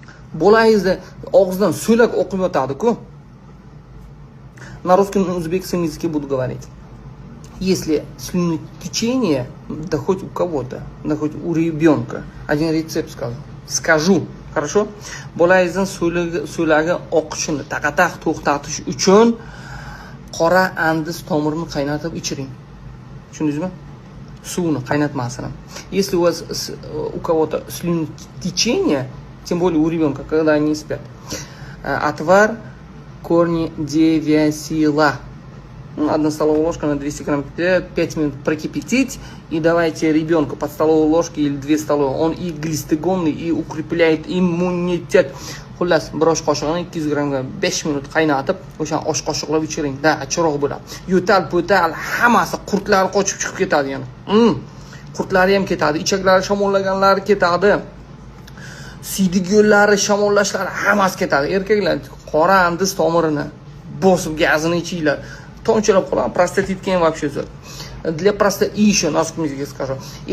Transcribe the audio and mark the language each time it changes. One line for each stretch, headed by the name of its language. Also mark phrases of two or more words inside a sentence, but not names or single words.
Uzbek: Bolangizni og'zidan so'lak o'qib yotadi-ku.
Russian: На русском и узбекском языке буду говорить. Если слюнотечение, да хоть у кого-то, да хоть у ребенка, один рецепт скажу, хорошо?
Uzbek: Bolangizning so'lagi oqishini taqataq to'xtatish uchun qora andis tomirini qaynatib ichiring. Tushundingizmi? Suvni qaynatmasini.
Russian: Если у кого-то слюнотечение, тем более у ребенка, когда они спят, отвар корни девясила. 1 столовая ложка на 200 грамм, 5 минут прокипятить, и давайте ребенку под столовой ложкой или 2 столовые. Он и глистогонный, и укрепляет иммунитет.
Uzbek: Xullas, bir osh qoshiqni 200 grammga 5 minut qaynatib, o'sha osh qoshiqlab ichiring. Da, chiroq bo'ladi. Yo'tal-po'tal hammasi qurtlar qochib chiqib ketadi yana. Qurtlari ham ketadi, ichaklari shamollaganlari ketadi. Siydik yo'llari shamollashlari hammasi ketadi. Erkaklar qora andis tomirini bosib gazini ichinglar. Tomchilab qoladi, prostatitga ham вообще zo'r.
Russian: Для простоты еще, на русском языке скажу.